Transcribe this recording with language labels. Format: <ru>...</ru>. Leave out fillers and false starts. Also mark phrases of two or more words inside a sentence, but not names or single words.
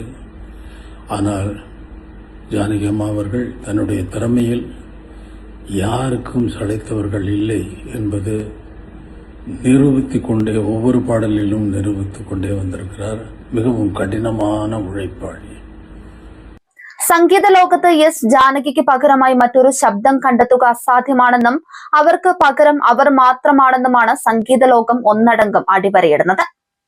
<ta>ஆனால் ஜானகி அம்மா அவர்கள் தன்னுடைய திறமையில் யாருக்கும் சளைத்தவர்கள் இல்லை என்பது நிரூபித்துக் கொண்டே, ஒவ்வொரு பாடலிலும் நிரூபித்துக் கொண்டே வந்திருக்கிறார். மிகவும் கடினமான உழைப்பாளி.</ta> <ml>സംഗീത ലോകത്ത് എസ് ജാനകിക്ക് പകരമായി മറ്റൊരു ശബ്ദം കണ്ടെത്തുക അസാധ്യമാണെന്നും അവർക്ക് പകരം അവർ മാത്രമാണെന്നുമാണ് സംഗീത ലോകം ഒന്നടങ്കം അടിവരയിടുന്നത്.</ml>